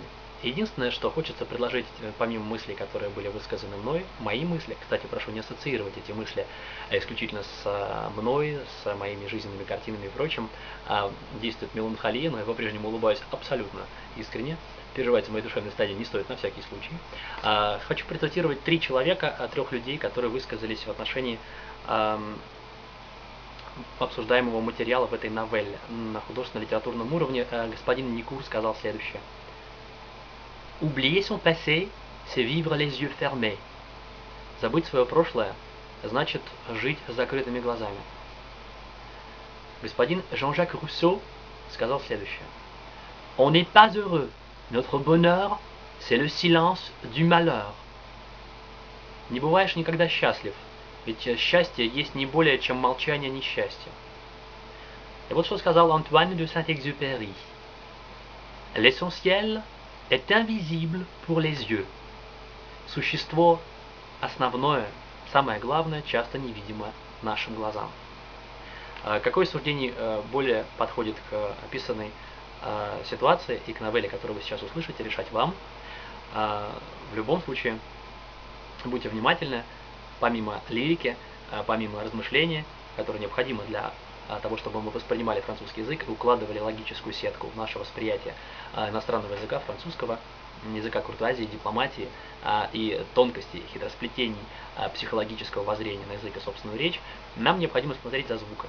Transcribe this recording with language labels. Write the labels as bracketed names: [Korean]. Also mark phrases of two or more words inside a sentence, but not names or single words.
[Russian] Единственное, что хочется предложить, помимо мыслей, которые были высказаны мной, мои мысли, кстати, прошу не ассоциировать эти мысли исключительно с мной, с моими жизненными картинами и прочим, действует меланхолия, но я по-прежнему улыбаюсь абсолютно искренне, переживать в моей душевной стадии не стоит на всякий случай. Хочу процитировать 3 человека, 3 людей, которые высказались в отношении обсуждаемого материала в этой новелле. На художественно-литературном уровне господин Никур сказал следующее. [French] Oublier son passé, c'est vivre les yeux fermés. [Russian] Забыть свое прошлое значит жить с закрытыми глазами. Господин Жан-Жак Руссо сказал следующее. [French] On n'est pas heureux. Notre bonheur, c'est le silence du malheur. [Russian] Не бываешь никогда счастлив, ведь счастье есть не более, чем молчание несчастья. И вот что сказал Антуан де Saint-Exupéry. [French] L'essentiel est invisible pour les yeux. [Russian] Существо основное, самое главное, часто невидимо нашим глазам. Какое суждение более подходит к описанной ситуации и к новелле, которую вы сейчас услышите, решать вам. В любом случае, будьте внимательны, помимо лирики, помимо размышления, которые необходимы для того, чтобы мы воспринимали французский язык и укладывали логическую сетку в наше восприятие иностранного языка, французского, языка куртуазии, дипломатии и тонкостей, хитросплетений психологического воззрения на язык и собственную речь, нам необходимо смотреть за звуками.